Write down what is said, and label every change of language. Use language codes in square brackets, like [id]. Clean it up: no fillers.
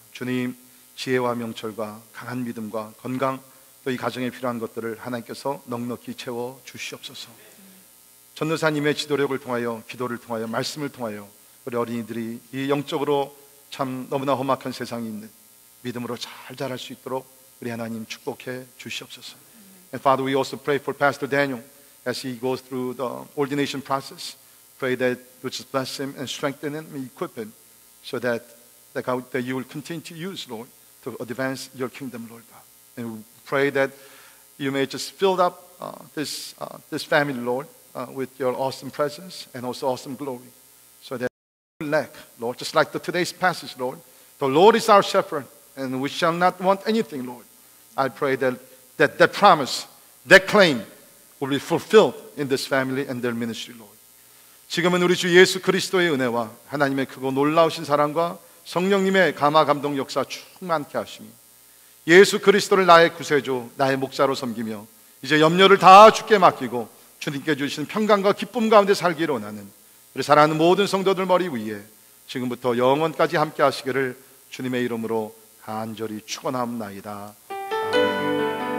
[ko] 주님, 지혜와 명철과 강한 믿음과 건강, 또 이 가정에 필요한 것들을 하나님께서 넉넉히 채워 주시옵소서. 전도사님의 지도력을 통하여, 기도를 통하여, 말씀을 통하여 우리 어린이들이 이 영적으로 참 너무나 험악한 세상에 있는 믿음으로 잘 자랄 수 있도록 우리 하나님 축복해 주시옵소서. [en] And Father, we also pray for Pastor Daniel as he goes through the ordination process. Pray that you just bless him and strengthen him and equip him so that you will continue to use, Lord, to advance your kingdom, Lord God. And we pray that you may just fill up this family, Lord, with your awesome presence and also awesome glory, so that we lack, Lord, just like today's passage, Lord. The Lord is our shepherd, and we shall not want anything, Lord. I pray that promise, that claim will be fulfilled in this family and their ministry, Lord. [ko] 지금은 우리 주 예수 그리스도의 은혜와 하나님의 크고 놀라우신 사랑과 성령님의 감화 감동 역사 충만케 하시니, 예수 그리스도를 나의 구세주, 나의 목자로 섬기며 이제 염려를 다 주께 맡기고 주님께 주신 평강과 기쁨 가운데 살기를 원하는 우리 사랑하는 모든 성도들 머리 위에 지금부터 영원까지 함께 하시기를 주님의 이름으로 간절히 축원하옵나이다. 아멘.